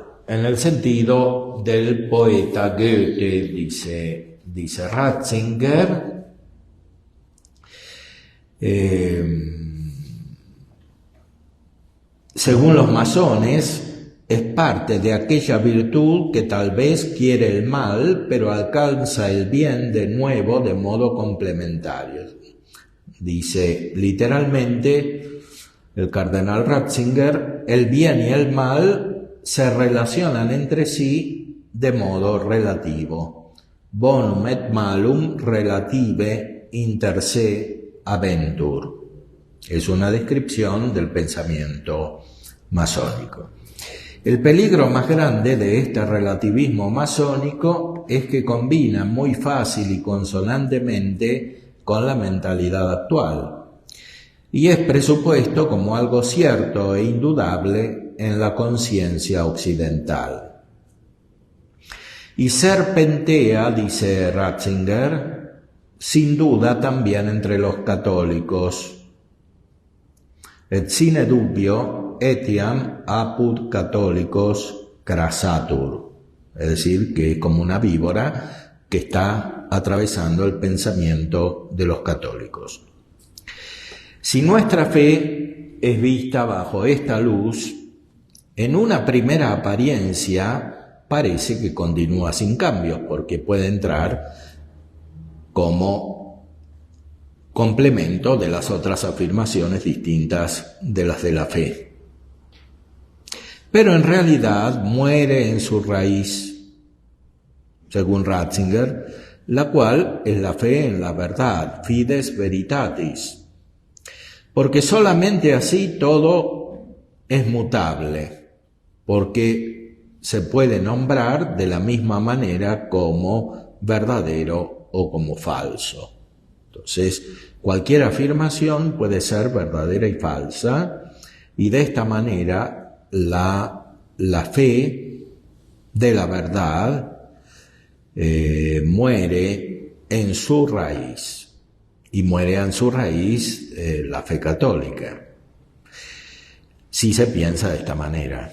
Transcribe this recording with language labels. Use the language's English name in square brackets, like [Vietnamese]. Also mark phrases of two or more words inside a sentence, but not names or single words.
[Spanish] En el sentido del poeta Goethe, dice Ratzinger, según los masones, es parte de aquella virtud que tal vez quiere el mal, pero alcanza el bien de nuevo de modo complementario. Dice literalmente el cardenal Ratzinger, el bien y el mal se relacionan entre sí de modo relativo. [Latin] Bonum et malum relative inter se aventur. [Spanish] Es una descripción del pensamiento masónico. El peligro más grande de este relativismo masónico es que combina muy fácil y consonantemente con la mentalidad actual y es presupuesto como algo cierto e indudable en la conciencia occidental. Y serpentea, dice Ratzinger, sin duda también entre los católicos. [Latin] Et sine dubio etiam apud católicos crassatur, [Spanish] es decir, que es como una víbora que está atravesando el pensamiento de los católicos. Si nuestra fe es vista bajo esta luz, en una primera apariencia parece que continúa sin cambios, porque puede entrar como complemento de las otras afirmaciones distintas de las de la fe. pero en realidad muere en su raíz, según Ratzinger, la cual es la fe en la verdad, [Latin] fides veritatis, [Spanish] porque solamente así todo es mutable, porque se puede nombrar de la misma manera como verdadero o como falso. Entonces, cualquier afirmación puede ser verdadera y falsa, y de esta manera la fe de la verdad muere en su raíz, y muere en su raíz la fe católica, si se piensa de esta manera.